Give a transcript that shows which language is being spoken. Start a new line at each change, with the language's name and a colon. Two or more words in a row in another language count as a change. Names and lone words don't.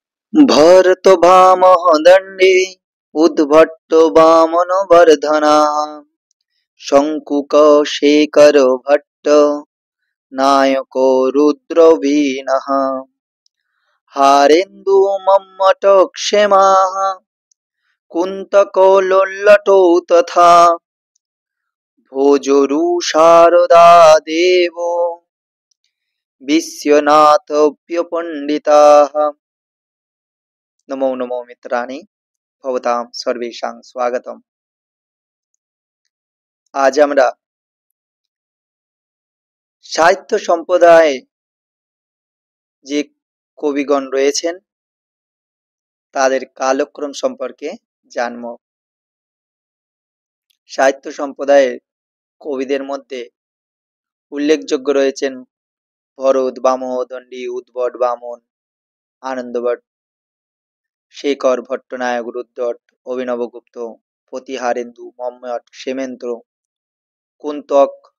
Sanskrit: भरतो भामह दण्डे उद्भट्टो वामनवर्धनः शङ्कुक शेखरो भट्ट नायको रुद्रवीणः हारेन्दु मम्मट क्षेमाः कुन्तको लोल्लटो तथा भोजोरु शारदा देवो विश्वनाथप्यपण्डिताः। नमो नमो मित्राणि भवतां सर्वेषां स्वागतम।
Bangla: आज আমরা সাহিত্য সম্প্রদায়ে যে কবিগণ রয়েছেন তাদের কালক্রম সম্পর্কে জানব। সাহিত্য সম্প্রদায়ের কবিদের মধ্যে উল্লেখযোগ্য রয়েছেন ভরত, বামহ দণ্ডী, উদ্ভট বামন, আনন্দভট, শেখর, ভট্টনায়ক, রুদ্রট, অভিনবগুপ্ত, প্রতিহারেন্দু, মম্মট, ক্ষেমেন্দ্র, কুন্তক